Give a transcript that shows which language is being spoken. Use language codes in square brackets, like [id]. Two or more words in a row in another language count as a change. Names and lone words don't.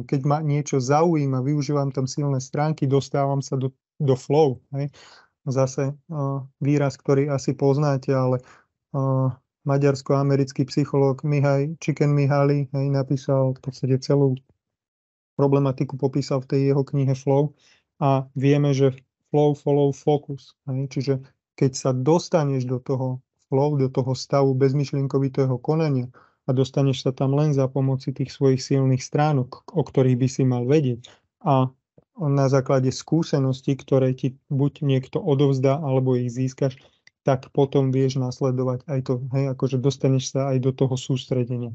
[sk] Keď ma niečo zaujíma, využívam tam silné stránky, dostávam sa do flow. Hej. Zase výraz, ktorý asi poznáte, ale maďarsko-americký psychológ Mihaj Csikszentmihalyi napísal v podstate celú problematiku, popísal v tej jeho knihe Flow, a vieme, že [en] flow follow focus. [sk] Čiže keď sa dostaneš do toho flow, do toho stavu bezmyšlienkovitého konania a dostaneš sa tam len za pomoci tých svojich silných stránok, o ktorých by si mal vedieť, a na základe skúseností, ktoré ti buď niekto odovzdá, alebo ich získaš, tak potom vieš nasledovať aj to, akože dostaneš sa aj do toho sústredenia.